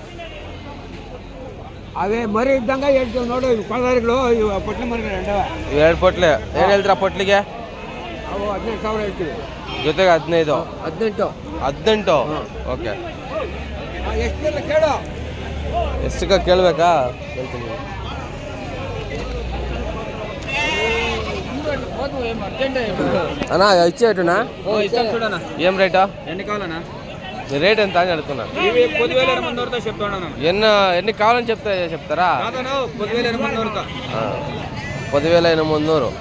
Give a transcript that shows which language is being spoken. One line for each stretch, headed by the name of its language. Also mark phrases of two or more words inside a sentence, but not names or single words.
Kannada: ಅವೇ ಮರಿ ಇದ್ದಂಗೆ ಹೇಳ್ತೀವಿ ನೋಡು. ಕೊಳಗಳು ಪೊಟ್ಲೆ ಮರಿಗಳು 2 ಪೊಟ್ಲೆ. ಏನು ಹೇಳ್ತೀರಾ ಪೊಟ್ಲಿಗೆ? ಅವು 15,000 ಹೇಳ್ತೀವಿ. ಜೊತೆಗೆ 15? 18. ಓಕೆ. ಎಷ್ಟಿಲ್ಲ ಕೇಳು. ಎಷ್ಟಕ್ಕೆ ಕೇಳಬೇಕಾ? ಹೇಳ್ತೀನಿ.
Telugu: అన్నా ఇచ్చే రేటునా? ఏం రేటా? ఎన్ని కావాలన్నా? రేట్ ఎంత అని అడుగుతున్నా. ఎన్ని కావాలని చెప్తారా? 10,800.